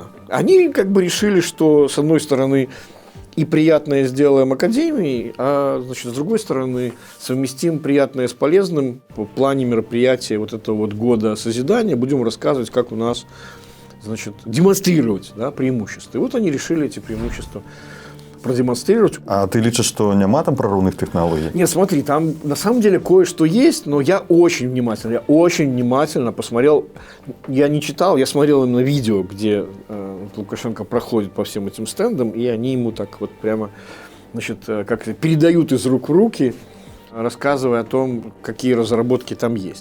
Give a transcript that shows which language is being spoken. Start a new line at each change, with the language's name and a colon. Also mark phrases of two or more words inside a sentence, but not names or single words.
Russian: Они как бы решили, что, с одной стороны, и приятное сделаем академией, а, значит, с другой стороны, совместим приятное с полезным в плане мероприятия вот этого вот года созидания, будем рассказывать, как у нас, значит, демонстрировать, да, преимущества. И вот они решили эти преимущества продемонстрировать.
Belarusian: А ты лічыш, што няма там прарыўных тэхналогій?
Russian: Нет, смотри, там на самом деле кое-что есть, но я очень внимательно посмотрел. Я не читал, я смотрел именно видео, где Лукашенко проходит по всем этим стендам, и они ему так вот прямо, значит, как-то передают из рук в руки, рассказывая о том, какие разработки там есть.